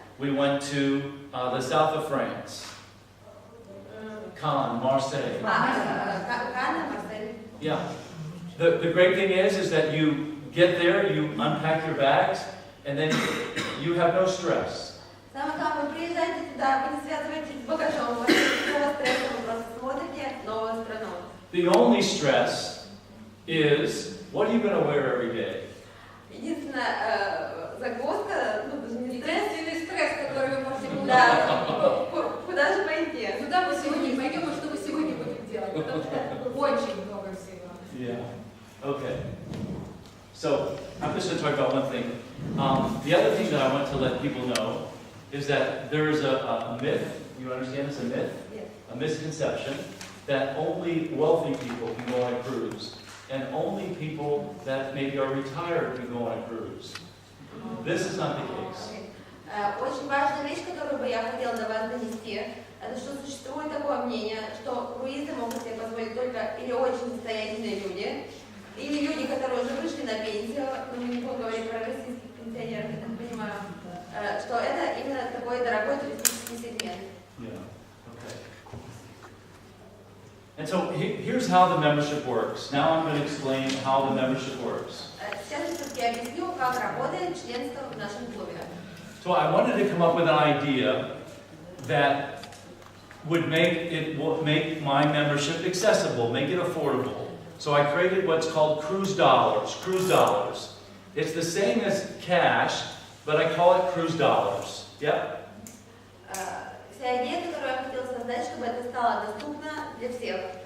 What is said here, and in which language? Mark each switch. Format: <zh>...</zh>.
<en>We went to the south of France, Cannes, Marseille.</en> <ru>Канна, Марсель.</ru> <en>Yeah. The great thing is that you get there, you unpack your bags, and then you have no stress.</en> <ru>Самое главное, вы приезжаете туда, вы не связываетесь с багажом, у вас нет никакого стресса, вы просто смотрите новую страну.</ru> <en>The only stress is, what are you going to wear every day?</en> <ru>Единственная загвоздка, даже не стресс, Единственный стресс, который вы можете получить. да, куда же пойти? Куда мы сегодня пойдем и что мы сегодня будем делать? Потому что очень много всего.</ru> <en>Yeah. Okay. So, I'm just going to talk about one thing. The other thing that I want to let people know is that there is a myth, you understand it's a myth? Yes. A misconception that only wealthy people can go on a cruise, and only people that maybe are retired can go on a cruise. This is not the case.</en> <ru>Очень важная вещь, которую бы я хотела до вас донести, это что существует такое мнение, что круизы могут себе позволить только или очень состоятельные люди, или люди, которые уже вышли на пенсию, но мы не будем говорить про российских пенсионеров, я так понимаю, что это именно такой дорогой туристический сегмент.</ru> <en>Yeah. Okay. And so here's how the membership works. Now I'm going to explain how the membership works.</en> <ru>Сейчас я все-таки объясню, как работает членство в нашем клубе.</ru> <en>So I wanted to come up with an idea that would make my membership accessible, make it affordable. So I created what's called cruise dollars. Cruise dollars. It's the same as cash, but I call it cruise dollars. Yep.</en> <ru>Вся идея, которую я хотела создать, чтобы это стало доступно для всех.</ru>